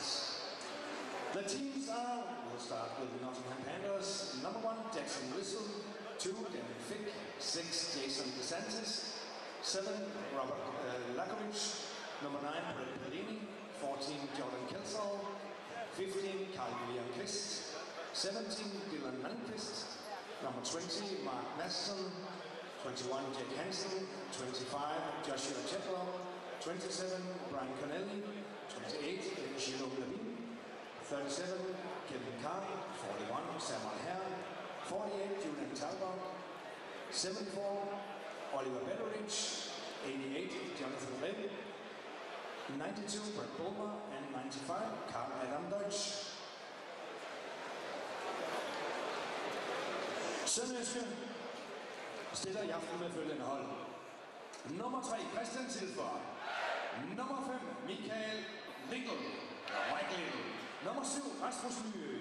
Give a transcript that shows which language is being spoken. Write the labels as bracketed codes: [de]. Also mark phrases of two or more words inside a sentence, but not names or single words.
[en] The teams are, we'll start with the Nottingham Panthers, number 1, Jackson Whistle, 2, Daniel Fick, 6, Jason DeSantis, 7, Robert Lakovic, number 9, Brett Pelini, 14, Jordan Kelsall, 15, Carl William Quist, 17, Dylan Malmqvist, number 20, Mark Madsen, 21, Jack Hansen, 25, Joshua Chetlow, 27, Brian Connelly, 28, Gino Levine, 37, Kevin Carr, 41, Samuel Herr, 48, Julian Talbot, 74, Oliver Betteridge, 88, Jonathan Levy, 92, Brett Bulmer, and 95, Carl Adam Deutsch. [da] Sønderjyske stiller i aften med følgende hold. Nummer 3, Christian Tilford. Nummer 5, Michael Rikkel. Nummer 7, Rasmus Lyø.